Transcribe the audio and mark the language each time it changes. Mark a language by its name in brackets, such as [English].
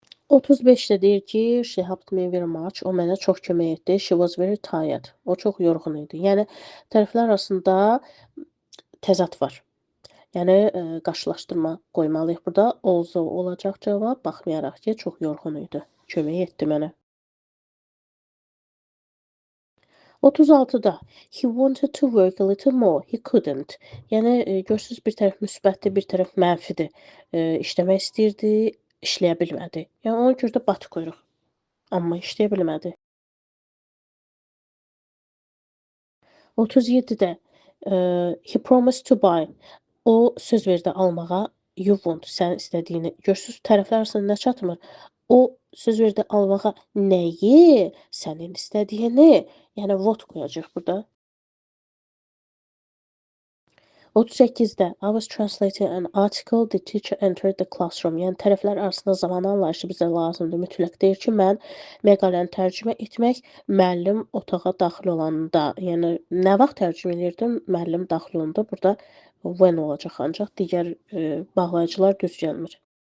[Azerbaijani] 35-də deyir ki, [English] she helped me very much. [Azerbaijani] O mənə çox kömək etdi. [English] She was very tired. [Azerbaijani] O çox yorğun idi. Yəni tərəflər arasında təzad var. Yəni qarşılaşdırma qoymalıyıq burada. Also olacaq cavab, baxmayaraq ki, çox yorğun idi. Kömək etdi mənə. 36-da [English] he wanted to work a little more, he couldn't. [Azerbaijani] Yəni görürsüz bir tərəf müsbətdir, bir tərəf mənfidir. İşləmək istəyirdi, işləyə bilmədi. Yəni ona görə də but qoyuruq. Amma işləyə bilmədi. 37-də [English] he promised to buy. [Azerbaijani] O söz verdi almağa. [English] You want, [Azerbaijani] sən istədiyini. Görürsüz tərəflər arasında nə çatmır? O söz verdi almağa nəyi? Sənin istədiyini. Yəni what qoyacaq burada. 38-də [English] I was translating an article, the teacher entered the classroom. [Azerbaijani] Yəni tərəflər arasında zaman anlayışı bizə lazımdır. Mütləq deyir ki, mən məqaləni tərcümə etmək, müəllim otağa daxil olanda, yəni nə vaxt tərcümə edirdim? Müəllim daxil olanda burada when olacaq ancaq digər bağlayıcılar düz gəlmir.